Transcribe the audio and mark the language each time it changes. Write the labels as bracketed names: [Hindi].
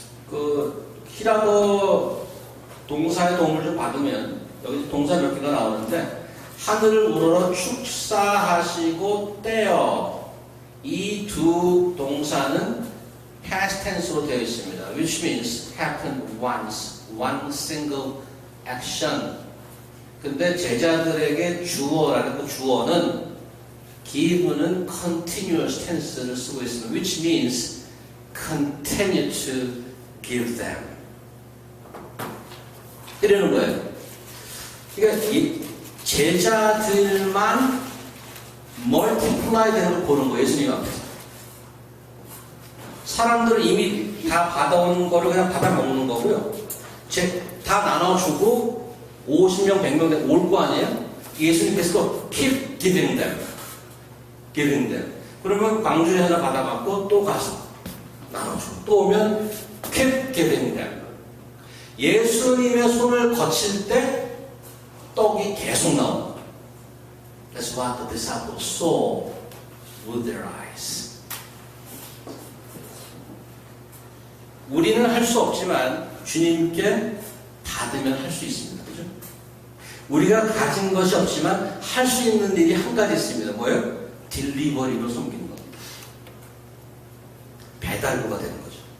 [Korean] 그 히라보 동사의 도움을 좀 받으면 여기 동사 몇 개가 나오는데 하늘을 우러러 축사하시고 떼어 이 두 동사는 past tense로 되어 있습니다. [English] which means happened once, one single action. [Korean] 근데 제자들에게 주어라는 그 주어는 give는 continuous tense를 쓰고 있습니다. [English] which means continue to give them. [Korean] 이러는 거예요. 그러니까 이 제자들만 multiply 되는 걸 보는 거예요. 예수님 앞에서. 사람들은 이미 다 받아온 거를 그냥 받아 먹는 거고요. 다 나눠주고 50명, 100명 올 거 아니에요? 예수님께서 또 [English] keep giving them. giving them. [Korean] 그러면 광주에 하나 받아갖고 또 가서 나눠주고 또 오면 [English] keep giving them. [Korean] 예수님의 손을 거칠 때 떡이 계속 나옵니다. [English] That's what the disciples saw with their eyes. [Korean] 우리는 할 수 없지만 주님께 받으면 할 수 있습니다. 그죠? 우리가 가진 것이 없지만 할 수 있는 일이 한 가지 있습니다. 뭐예요? 딜리버리로 섬기는 겁니다. 배달부가 되는 거죠.